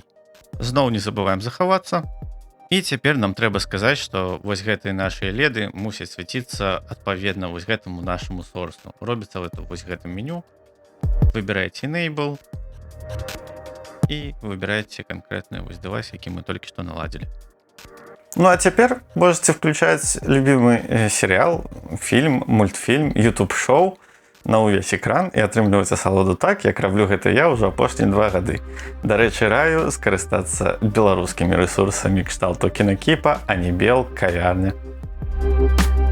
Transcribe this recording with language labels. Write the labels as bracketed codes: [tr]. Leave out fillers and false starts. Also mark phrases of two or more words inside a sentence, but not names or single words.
[be] Зноў не забываем захавацца. І цяпер нам трэба сказаць, што вось гэтыя нашыя леды мусяць свяціцца адпаведна вось гэтаму нашаму сорсу. Робіцца гэта вось гэтым меню. Выбіраеце Enable і выбіраеце канкрэтны вось дэвайс, які мы толькі што наладзілі. [ru] Ну а теперь можете включать любимый сериал, фильм, мультфильм, [be] YouTube-шоу на увесь экран і атрымліваць асалоду так, як раблю гэта я ўжо апошнія 2 гады. Дарэчы, раю скарыстацца беларускімі рэсурсамі кшталту Кінакіпа, Анібел, Кавярня.